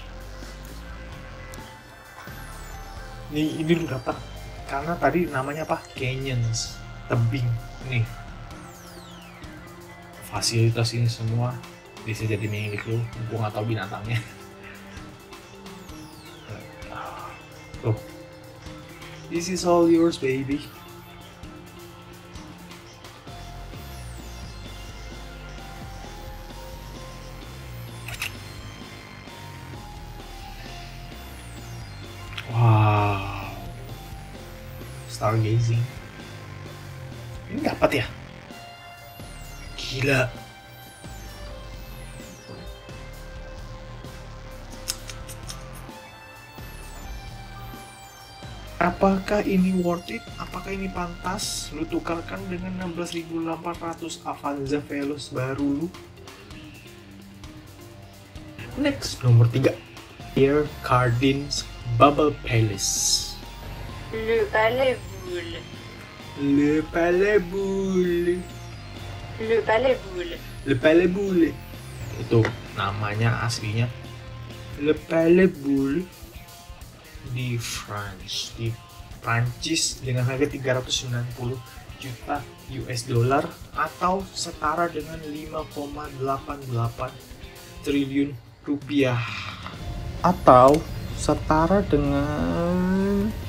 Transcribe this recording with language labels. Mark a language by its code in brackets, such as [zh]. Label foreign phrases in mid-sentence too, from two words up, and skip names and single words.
[id] Ini lu dapat karena tadi namanya apa? Canyons, tebing. Nih. Fasilitas ini semua bisa jadi milik lu. Gua nggak tahu binatangnya. Loh. [en] This is all yours, baby. Wow. Stargazing. [id] Ini dapat ya? Gila. Apakah ini [en] worth it? [id] Apakah ini pantas lu tukarkan dengan 16.800 Avanza Veloz baru lu? Next, nomor 3, Pierre Cardin's Bubble Palace. Le Palais Boule. Le Palais Boule. Le Palais Boule. Le Palais Boule. Itu namanya aslinya Le Palais Boule di Prancis dengan harga 390 juta [en] US dollar [id] atau setara dengan 5,88 triliun rupiah, atau setara dengan